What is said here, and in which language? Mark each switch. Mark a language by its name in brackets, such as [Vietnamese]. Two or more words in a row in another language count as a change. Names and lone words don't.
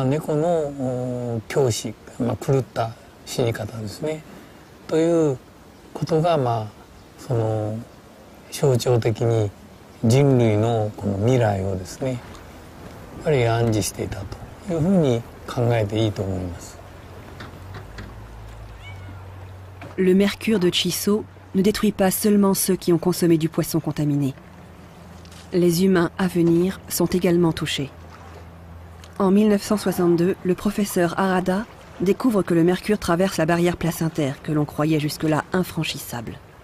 [Japanese] 猫の狂死、狂った死に方ですね。ということがその象徴的に人類のこの未来をですね、やっぱり暗示していたというふうに考えていいと思います。 [French] Le mercure de Chisso ne détruit pas seulement ceux qui ont consommé du poisson contaminé. Les humains à venir sont également touchés. En 1962, le professeur Harada découvre que le mercure traverse la barrière placentaire que l'on croyait jusque-là infranchissable.